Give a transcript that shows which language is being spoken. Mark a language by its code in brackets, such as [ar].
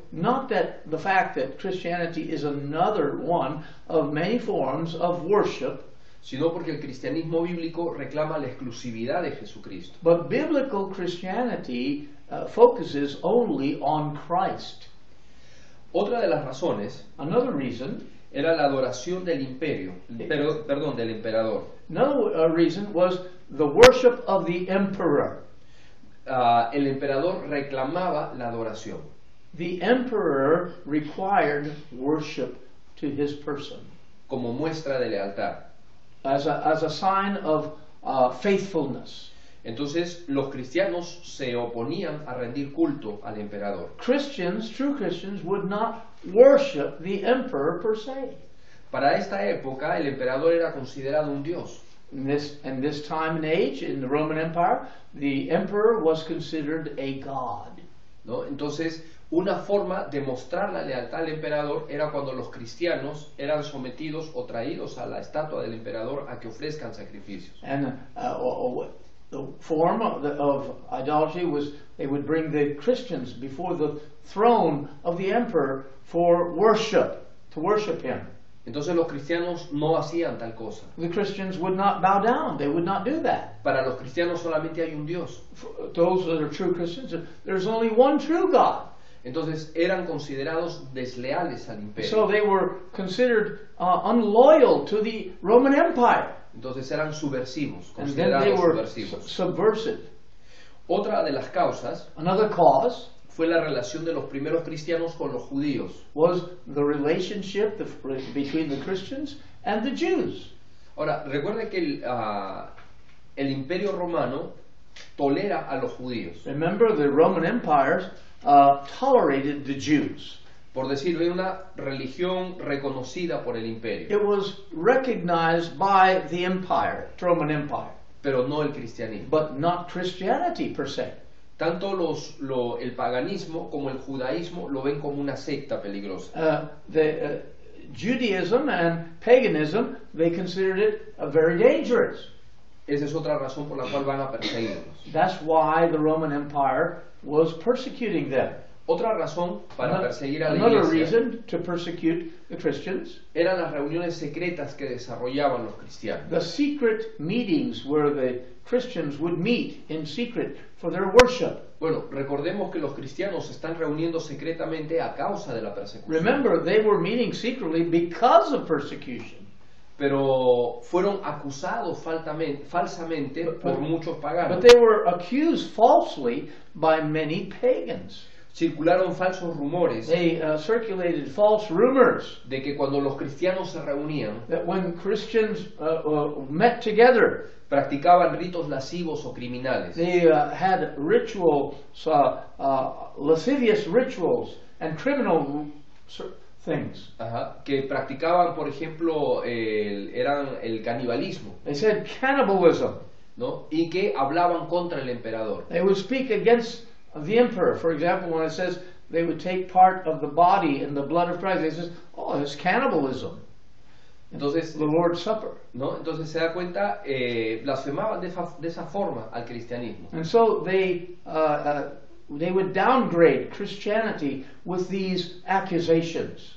[en] Not that the fact that Christianity is another one of many forms of worship, [es] Sino porque el cristianismo bíblico reclama la exclusividad de Jesucristo. [en] but biblical Christianity focuses only on Christ. [es] Otra de las razones [en] Another reason, [es] era la adoración del imperio, perdón, del emperador. [en] another reason was the worship of the emperor. [es] El emperador reclamaba la adoración. [en] The emperor required worship to his person [es] Como muestra de lealtad. [en] as a sign of faithfulness. [es] Entonces los cristianos se oponían a rendir culto al emperador. [en] Christians, true Christians, would not worship the emperor per se. [es] Para esta época el emperador era considerado un dios. [en] In this time and age, in the Roman Empire, the emperor was considered a god. [es] ¿No? Entonces, una forma de mostrar la lealtad al emperador era cuando los cristianos eran sometidos o traídos a la estatua del emperador a que ofrezcan sacrificios. [en] And the form of idolatry was they would bring the Christians before the throne of the emperor for worship, to worship him. [es] Entonces los cristianos no hacían tal cosa. [en] The Christians would not bow down. They would not do that. [es] Para los cristianos solamente hay un Dios. [en] For those that are true Christians, there's only one true God. [es] Entonces eran considerados desleales al [en] So [es] imperio. [en] they were considered unloyal to the Roman Empire. [es] Entonces eran subversivos, [en] And then they [es] considerados [en] were [es] subversivos. [en] subversive. [es] Otra de las causas [en] Another cause [es] fue la relación de los primeros cristianos con los judíos. [en] was the relationship between the Christians and the Jews. [es] Ahora, recuerde que el imperio romano tolera a los judíos. [en] Remember, the Roman Empire tolerated the Jews. [es] Por decirlo, era una religión reconocida por el imperio, [en] It was recognized by the empire, Roman Empire, [es] pero no el cristianismo. [en] but not Christianity per se. [es] Tanto el paganismo como el judaísmo lo ven como una secta peligrosa. [en] Judaism and paganism, they considered it very dangerous. [es] Esa es otra razón por la cual van a perseguirlos. [en] That's why the Roman Empire was persecuting them. [es] Otra razón para perseguir a la [en] Another [es] iglesia [en] reason to persecute the Christians, [es] eran las reuniones secretas que desarrollaban los cristianos. [en] the secret meetings where the Christians would meet in secret for their worship. [es] Bueno, recordemos que los cristianos se están reuniendo secretamente a causa de la persecución. [en] Remember, they were meeting secretly because of persecution. [es] Pero fueron acusados falsamente por muchos [en] But [es] paganos. [en] they were accused falsely by many pagans. [es] Circularon falsos rumores [en] They circulated false rumors [es] de que cuando los cristianos se reunían, [en] that when Christians met together, [es] practicaban ritos lascivos o criminales. [en] they had rituals, lascivious rituals, and criminal things. [es] Ajá, que practicaban, por ejemplo, eran el canibalismo, [en] They said cannibalism. [es] ¿no? Y que hablaban contra el emperador. [en] They would speak against the emperor. For example, when it says they would take part of the body and the blood of Christ, they says, oh, it's cannibalism. [es] Entonces, [en] The Lord's Supper. [es] ¿no? Entonces se da cuenta, blasfemaban de esa forma al cristianismo. [en] And so they would downgrade Christianity with these accusations.